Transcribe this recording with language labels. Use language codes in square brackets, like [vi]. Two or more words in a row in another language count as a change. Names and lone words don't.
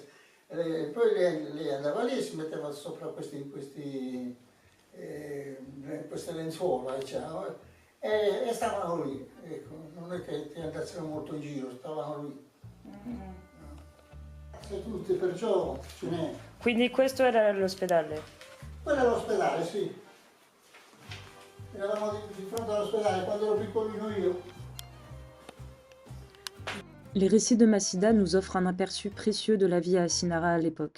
[it] Poi lei andava lì e si metteva sopra queste lenzuola, diciamo, e stavano lì, ecco, non è che andassero molto in giro, stavano lì. Tutti, perciò ce n'è. Quindi questo era l'ospedale? Quello è l'ospedale, sì. Eravamo di fronte all'ospedale quando ero piccolino io. [fr] Les récits de Massida nous offrent un aperçu précieux de la vie à Asinara à l'époque.